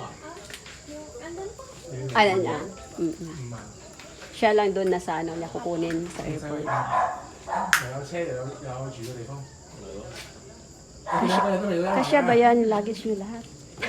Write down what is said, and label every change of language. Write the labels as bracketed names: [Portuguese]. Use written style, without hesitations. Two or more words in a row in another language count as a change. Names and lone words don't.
[Filipino] Ano niya? Siya lang doon na sa ano niya kukunin sa airport. [Cantonese] 有車有住嘅地方。 [Filipino] Kasya ba yan? Luggage niyo lahat?